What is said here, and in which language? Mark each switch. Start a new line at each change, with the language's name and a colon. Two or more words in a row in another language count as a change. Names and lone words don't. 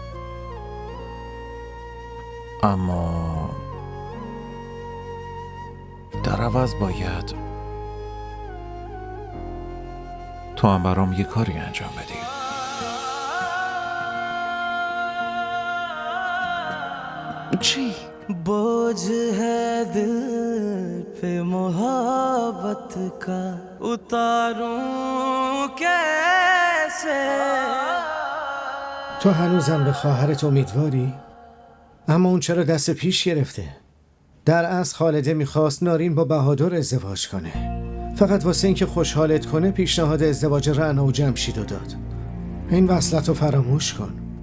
Persian: اما در عوض باید تو هم برام یه کاری انجام بدی. چی؟
Hindi: बोझ है दिल पे मोहब्बत का उतारूं कैसे.
Persian: تو هنوزم به خواهرت امیدواری؟ اما اون چرا دست پیش گرفته؟ در اصل خالده میخواست نارین با بهادر ازدواج کنه. فقط واسه اینکه خوشحالت کنه پیشنهاد ازدواج رعنا و جمشیدو داد. این وصلت رو فراموش کن.